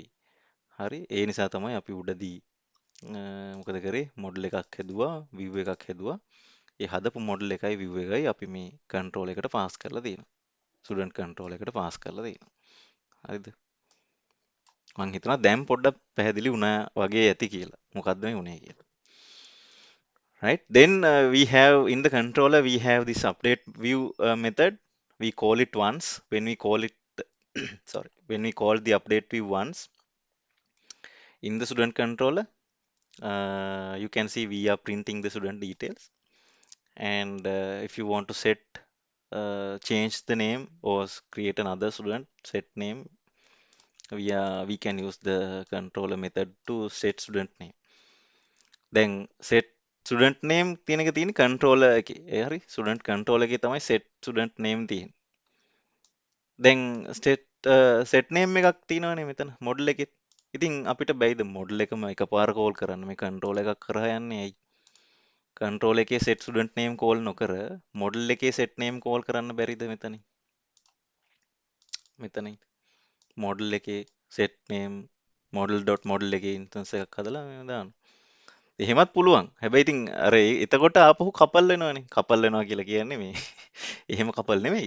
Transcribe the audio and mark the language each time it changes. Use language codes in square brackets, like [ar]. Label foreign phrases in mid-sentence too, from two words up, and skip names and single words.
[si] හරි. ඒ නිසා තමයි අපි උඩදී මොකද කරේ model එකක් හැදුවා, view එකක් හැදුවා. ඒ හදපු model එකයි view එකයි අපි මේ control එකට pass කරලා තියෙනවා. [en] student control [si] එකට pass කරලා තියෙනවා. හරිද? මං හිතනවා දැන් පොඩ්ඩක් පැහැදිලි වුණා වගේ ඇති කියලා. මොකද්ද මේ උනේ කියලා. [en] Right? Then we have in the controller we have this update view method. We call it once. When we call it sorry, when we call the update view once in the student controller, you can see we are printing the student details. And if you want to change the name or create another student, set name, we can use the controller method to set student name. [si] දැන් [en] set student name [si] තියෙන එක තියෙන්නේ controller එකේ. ඒ හරි [en] student controller [si] එකේ තමයි [en] set student name [si] තියෙන්නේ. දැන් [en] set name [si] එකක් තියෙනවනේ මෙතන model එකෙත්. ඉතින් අපිට බැයිද model එකම එකපාර call කරන්න මේ controller එකක් කරා යන්නේ ඇයි? controller එකේ [en] set student name call [si] නොකර model එකේ [en] set name call [si] කරන්න බැරිද මෙතනින්? මෙතනින් model එකේ [en] set name model.model [si] එකේ instance එකක් හදලා දාන්න. එහෙමත් පුළුවන්. හැබැයි ඉතින් අර එතකොට ආපහු කපල් වෙනවනේ. කපල් වෙනවා කියලා කියන්නේ මේ එහෙම කපල් නෙමෙයි.